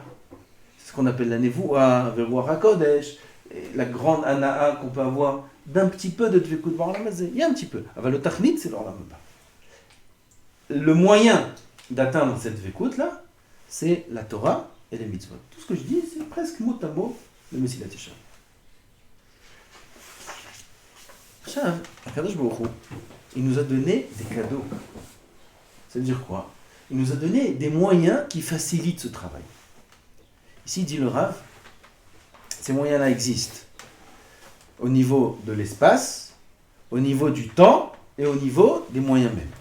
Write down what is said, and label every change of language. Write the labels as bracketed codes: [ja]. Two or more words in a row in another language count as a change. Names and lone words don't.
[fr] C'est ce qu'on appelle la [he] נבואה ורוח הקודש, [fr] la grande Ana'a qu'on peut avoir d'un petit peu de dvekut dans l' [he] עולם הזה. [fr] Il y a un petit peu. Alors, le Tachnit, c'est l' [he] עולם הבא. [fr] Le moyen d'atteindre cette dvekut-là, c'est la Torah et les mitzvot. Tout ce que je dis, c'est presque mot à mot le Mesilat Yesharim. [he] עכשיו, הקדוש ברוך הוא, [fr] il nous a donné des cadeaux. Ça veut dire quoi? Il nous a donné des moyens qui facilitent ce travail. Ici, dit le Rav, ces moyens-là existent au niveau de l'espace, au niveau du temps et au niveau des moyens même.